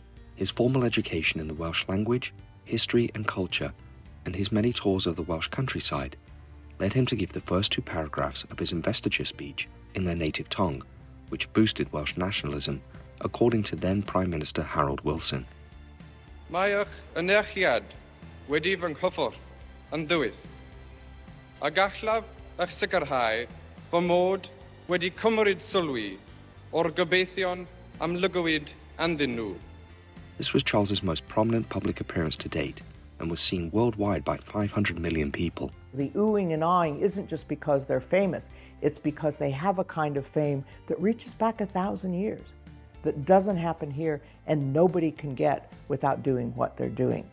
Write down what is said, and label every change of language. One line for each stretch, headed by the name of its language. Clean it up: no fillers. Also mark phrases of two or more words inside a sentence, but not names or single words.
English: His formal education in the Welsh language, history and culture, and his many tours of the Welsh countryside led him to give the first two paragraphs of his investiture speech in their native tongue, which boosted Welsh nationalism, according to then Prime Minister Harold Wilson.
Welsh: Mae'ch anerchiad wedi fy nghyffwrdd yn ddwys, a gallaf eich sicrhau fy mod wedi cymryd sylwi o'r gobeithion am lygwyd anddyn nhw.
English: This was Charles's most prominent public appearance to date and was seen worldwide by 500 million people. The oohing and aahing isn't just because they're famous, it's because they have a kind of fame that reaches back 1,000 years, that doesn't happen here and nobody can get without doing what they're doing.